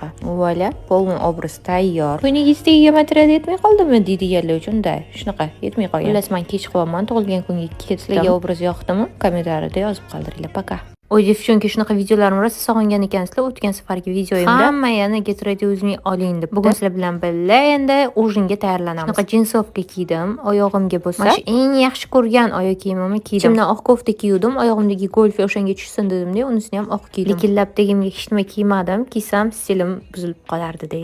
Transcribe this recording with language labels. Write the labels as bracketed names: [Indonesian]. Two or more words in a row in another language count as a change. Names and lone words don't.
[Uzbek] Voila, [Russian] полный образ [Uzbek] tayyor. To'yingizdagiga material yetmay qoldimi deydiganlar uchun shunaqa yetmay qolgan. Xullas, men kech qilyapman, tug'ilgan kunga ketdim. Sizlarga obraz yoqdimi? Kommentariyada yozib qoldiringlar. Пока. Oy devchonki, shunaqa videolarim rosa sog'ingan ekansizlar. O'tgan safargi videoyimda hamma yana [English] get ready with me [Uzbek] oling deb. Bugun sizlar bilan birga endi ujinga tayyorlanamiz. Shunaqa jinsovka kiydim. Oyog'imga bo'lsa, mana eng yaxshi ko'rgan oyoq kiyimimni kiydim. Ichimdan oq kofta kiydim. Oyog'imdagi golf o'shanga tushsin dedim-da, unisini ham oq kiydim. Lekin labdagimga hech nima kiymadim. Kiysam stilim buzilib qolardi-da.